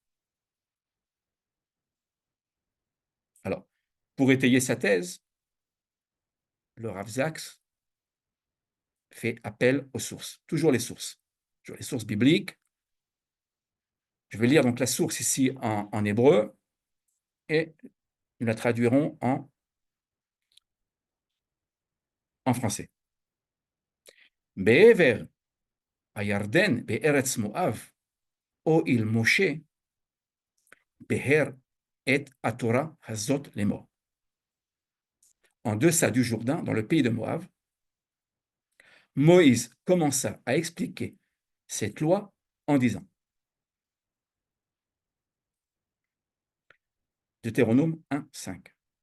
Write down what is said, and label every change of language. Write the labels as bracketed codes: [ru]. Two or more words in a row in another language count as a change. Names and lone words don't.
[fr] Alors, pour étayer sa thèse, le Rav Zaks fait appel aux sources, toujours les sources bibliques. Je vais lire donc la source ici en hébreu et nous la traduirons en français. [he] בעבר הירדן בארץ מואב הואיל משה באר את תורה הזאת לאמר. [fr] En deçà du Jourdain, dans le pays de Moab, Moïse commença à expliquer cette loi en disant, Deutéronome 1, 5.